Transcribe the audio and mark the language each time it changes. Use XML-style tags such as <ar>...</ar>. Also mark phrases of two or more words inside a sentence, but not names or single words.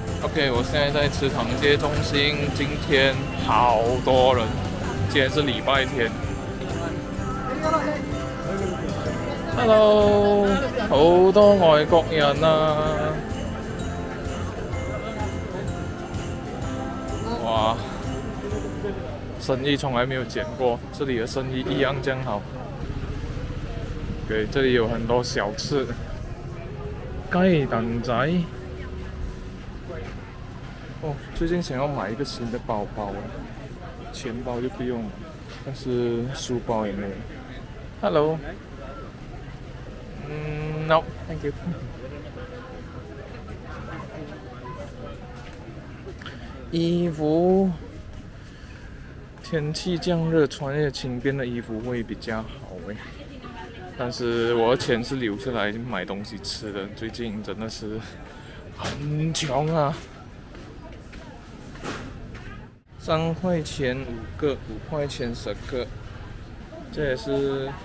<zh>OK，我现在在池塘街中心，今天好多人，今天是礼拜天。Hello，好多外國人啊！哇，生意從來沒有減過，這裡的生意一樣這樣好。對，這裡有很多小吃，雞蛋仔。哦，最近想要買一個新的包包，錢包就不用了，但是書包也沒有。Hello。</zh> <en>No, thank you.</en> <zh>衣服，天氣這樣熱，穿一些輕便的衣服會比較好誒。但是我的錢是留下來買東西吃的，最近真的是很窮啊。3塊錢5個，5塊錢10個，這也是。</zh>